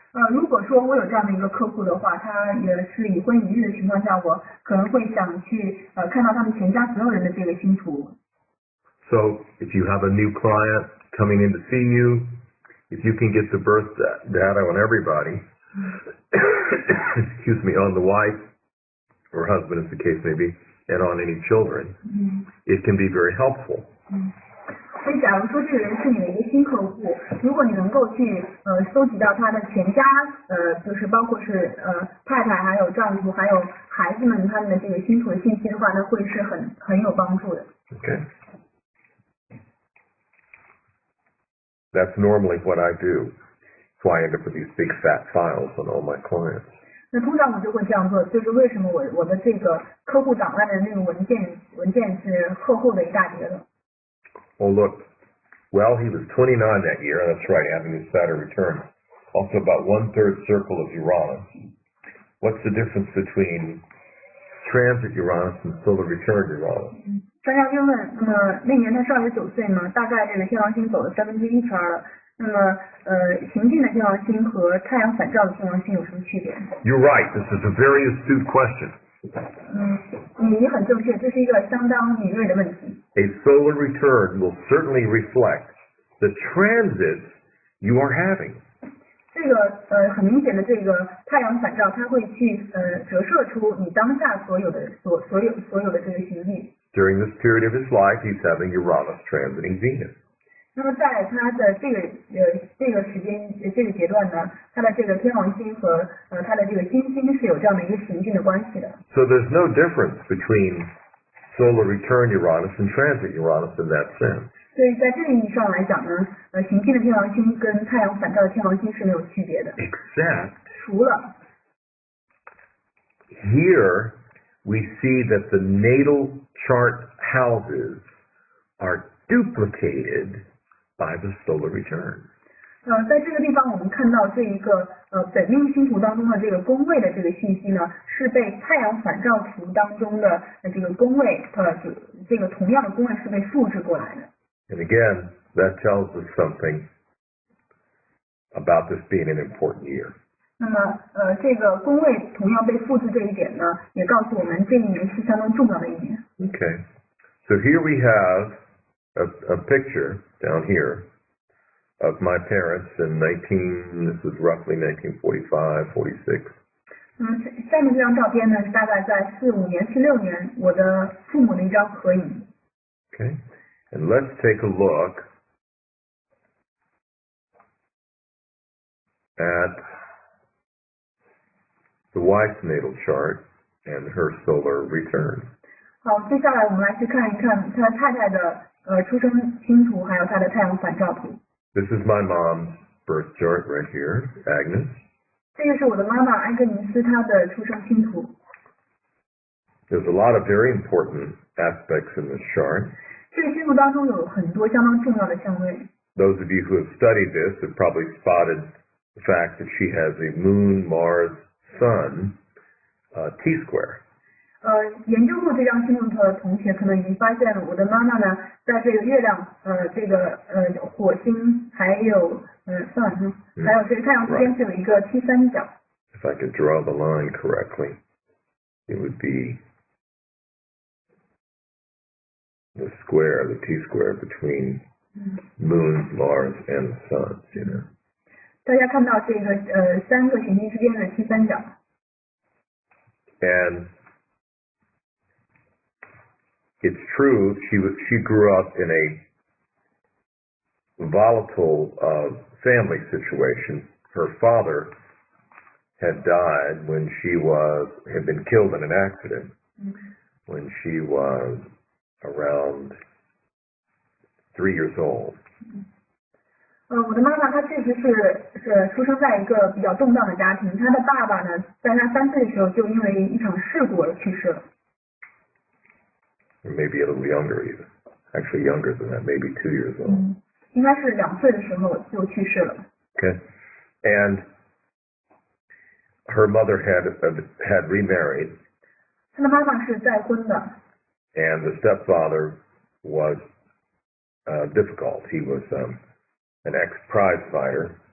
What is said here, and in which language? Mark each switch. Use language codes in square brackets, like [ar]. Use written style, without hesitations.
[zh] 如果说我有这样的一个客户的话，他也是已婚已育的情况下，我可能会想去看到他们全家所有人的这个星图。 [en] So if you have a new client coming in to see you, if you can get the birth data on everybody, excuse me, on the wife or husband as the case may be, and on any children, it can be very helpful. [zh] 所以，假如说这个人是你的一个新客户，如果你能够去搜集到他的全家，就是包括是太太，还有丈夫，还有孩子们他们的这个星图的信息的话，那会是很有帮助的。 [en] Okay. That's normally what I do. That's why I end up with these big fat files on all my clients. [zh] 那通常我就会这样做，就是为什么我的这个客户档案的那个文件是厚厚的一大叠的。 [en] Oh, look. Well, he was 29 that year. That's right, having his Saturn return. Also about 1/3 circle of Uranus. What's the difference between transit Uranus and solar return Uranus? [zh] 专家就问，那么那年他29岁嘛，大概这个天王星走了1/3圈了。那么行进的天王星和太阳反照的天王星有什么区别？ [en] You're right. This is a very astute question. [zh] 你很正确，这是一个相当敏锐的问题。 [en] A solar return will certainly reflect the transits you are having. [zh] 这个很明显的这个太阳反照，它会去折射出你当下所有的这个行迹。 [en] During this period of his life, he's having Uranus transiting Venus. [zh] 那么在他的这个时间这个阶段呢，他的这个天王星和他的这个金星是有这样的一个行进的关系的。 [en] So there's no difference between solar return Uranus and transit Uranus in that sense. [zh] 所以在这个意义上来讲呢，行进的天王星跟太阳反照的天王星是没有区别的。 [en] Except [zh] 除了 [en] here we see that the natal chart houses are duplicated by the solar return. [zh] 在这个地方我们看到这一个本命星图当中的这个宫位的这个信息呢，是被太阳反照图当中的这个宫位这个同样的宫位是被复制过来的。 [en] And again, that tells us something about this being an important year. [zh] 那么这个宫位同样被复制这一点呢，也告诉我们这一年是相当重要的一年。 [en] Okay, so here we have a picture down here of my parents in this was roughly 1945, 46. [zh] 下面这张照片呢，是大概在45年、46年我的父母的一张合影。 [en] Okay, and let's take a look at the wife's natal chart and her solar return. [zh] 好，接下来我们来去看一看他太太的出生星图，还有他的太阳反照图。 [en] This is my mom's birth chart right here, Agnes. [zh] 这个是我的妈妈安格尼斯她的出生星图。 [en] There's a lot of very important aspects in this chart. [zh] 这个星图当中有很多相当重要的相位。 [en] Those of you who have studied this have probably spotted the fact that she has a Moon, Mars, Sun T-square. [zh] 研究过这张星图的同学可能已经发现了，我的妈妈呢，在这个月亮、这个火星还有Sun，还有这个太阳之间是有一个 T 三角。 [en] If I could draw the line correctly, it would be the square, the T-square between Moon, Mars, and the Sun, you know. [zh] 大家看到这个三个行星之间的 T 三角。 [en] And it's true, she grew up in a volatile family situation. Her father had died when she had been killed in an accident when she was around 3 years old. [zh] 我的妈妈她确实是出生在一个比较动荡的家庭，她的爸爸呢，在她3岁的时候就因为一场事故而去世了。 [en] Or maybe a little younger even. Actually younger than that, maybe 2 years old. [zh] 应该是2岁的时候就去世了。 [en] Okay. And her mother had remarried. [zh] 她的妈妈是再婚的。 [en] And the stepfather was difficult. He was an ex-prize fighter.